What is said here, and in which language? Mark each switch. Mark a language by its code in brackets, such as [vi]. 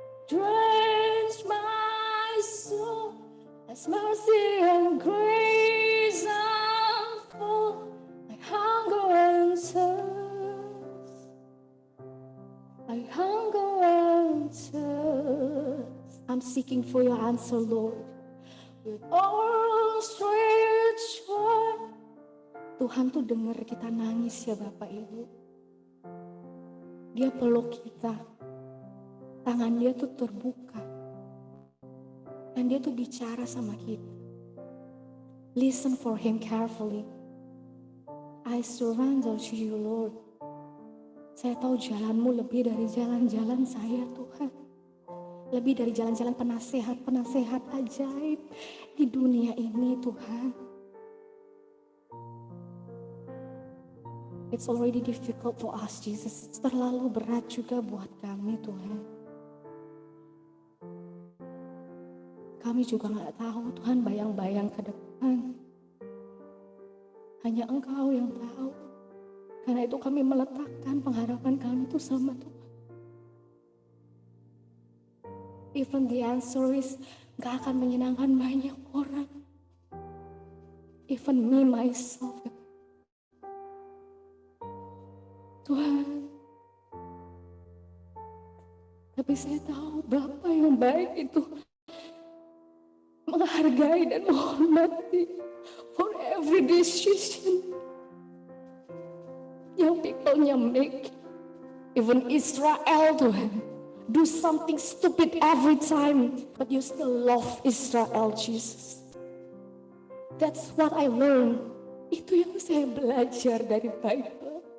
[en] Drench my soul as mercy and grace unfold. I hunger and thirst. I hunger and thirst. I'm seeking for your answer, Lord. With all stretched wide. [id] Tuhan tuh dengar kita nangis ya Bapak Ibu. Dia peluk kita. Tangan dia tuh terbuka. Dan dia tuh bicara sama kita. [en] Listen for him carefully. I surrender to you, Lord. [id] Saya tahu jalanmu lebih dari jalan-jalan saya, Tuhan. Lebih dari jalan-jalan penasehat ajaib di dunia ini, Tuhan. [en] It's already difficult for us, Jesus. [id] Terlalu berat juga buat kami, Tuhan. Kami juga gak tahu Tuhan bayang-bayang ke depan. Hanya Engkau yang tahu. Karena itu kami meletakkan pengharapan kami itu sama Tuhan. [en] Even the answer is [id] gak akan menyenangkan banyak orang. [en] Even me myself. [id] Tuhan. Tapi saya tahu Bapa yang baik itu menghargai dan menghormati [en] for every decision [id] yang people-nya make. [en] Even Israel Tuhan do something stupid every time, but you still love Israel, Jesus. That's what I learned. [id] Itu yang saya belajar dari Bible.